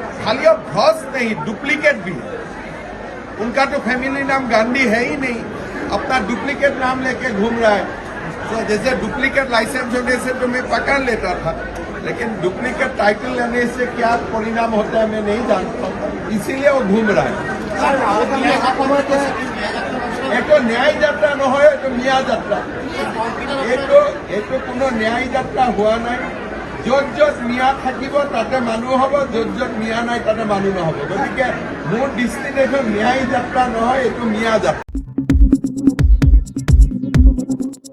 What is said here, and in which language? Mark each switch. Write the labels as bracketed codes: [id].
[hi] खाली अब भ्रष्ट नहीं, डुप्लीकेट भी है। उनका तो फैमिली नाम गांधी है ही नहीं, अपना डुप्लीकेट नाम लेके घूम रहा है। तो जैसे डुप्लीकेट लाइसेंस होने से तो मैं पकड़ लेता था, लेकिन डुप्लीकेट टाइटल लेने से क्या परिणाम होता है मैं नहीं जानता, इसीलिए वो घूम रहा है। एक न्याय [as] যাত্ৰা নহয়, এইটো মিয়া যাত্ৰা। এইটো কোনো ন্যায় যাত্ৰা হোৱা নাই। য'ত য'ত মিয়া থাকিব তাতে মানুহ হ'ব, য'ত য'ত মিয়া নাই তাতে মানুহ নহ'ব। গতিকে মোৰ দৃষ্টিত এইটো ন্যায় যাত্ৰা নহয়, এইটো মিয়া যাত্ৰা।